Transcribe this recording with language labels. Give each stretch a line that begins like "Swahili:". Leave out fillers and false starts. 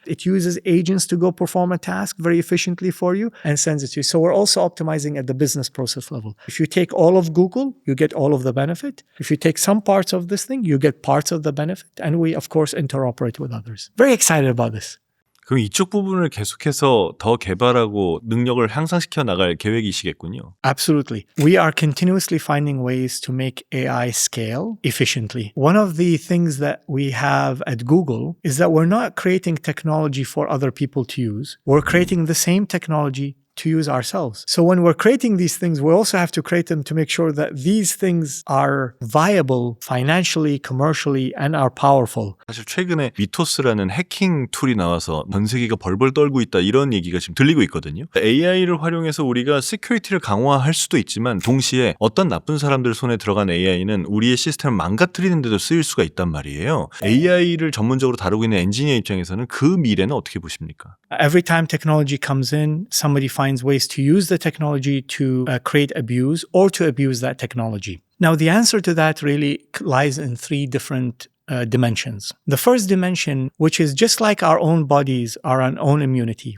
English: It uses agents to go perform a task very efficiently for you and sends it to you. So we're also optimizing at the business process level. If you take all of Google, you get all of the benefit. If you take some parts of this thing, you get parts of the benefit. And we, of course, interoperate with others. Very excited about this.
Korean: 그럼 이쪽 부분을 계속해서 더 개발하고 능력을 향상시켜 나갈 계획이시겠군요.
English: Absolutely. We are continuously finding ways to make AI scale efficiently. One of the things that we have at Google is that we're not creating technology for other people to use. We're creating the same technology to use ourselves. So when we're creating these things, we also have to create them to make sure that these things are viable financially, commercially, and are powerful.
Korean: 사실 최근에 미토스라는 해킹 툴이 나와서 전 세계가 벌벌 떨고 있다 이런 얘기가 지금 들리고 있거든요. AI를 활용해서 우리가 시큐리티를 강화할 수도 있지만 동시에 어떤 나쁜 사람들 손에 들어간 AI는 우리의 시스템을 망가뜨리는 데도 쓰일 수가 있단 말이에요. AI를 전문적으로 다루고 있는 엔지니어 입장에서는 그 미래는 어떻게 보십니까?
English: Every time technology comes in, somebody finds ways to use the technology to create abuse or to abuse that technology. Now, the answer to that really lies in three different dimensions. The first dimension, which is just like our own bodies, our own immunity.